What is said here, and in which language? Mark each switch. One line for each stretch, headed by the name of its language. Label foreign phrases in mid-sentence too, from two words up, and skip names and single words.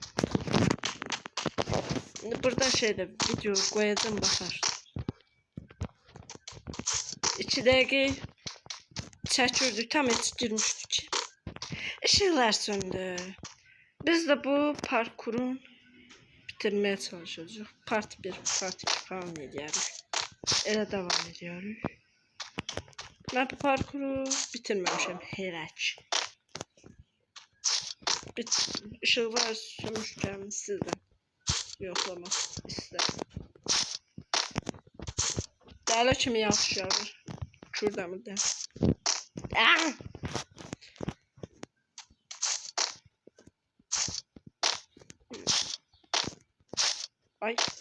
Azerbaijani: Burada şeydə video qoyacağım, baxarsınız. 2 dəqiqə çəkirdik, tam heç girmişdik ki. İşıqlar söndü. Biz də bu parkurun bitirməyə çalışacağıq.
English: Part 1, part 2
Turkish: falan ediyoruz. Elə devam ediyoruz. Ben bu parkuru bitirmemişim hələ ki.
Azerbaijani: Işıqlar sönmüşkən sizdən yoxlamaq istəyirəm. Dəli kimi yaxşı yağır. Kürdəmirdə. Ay.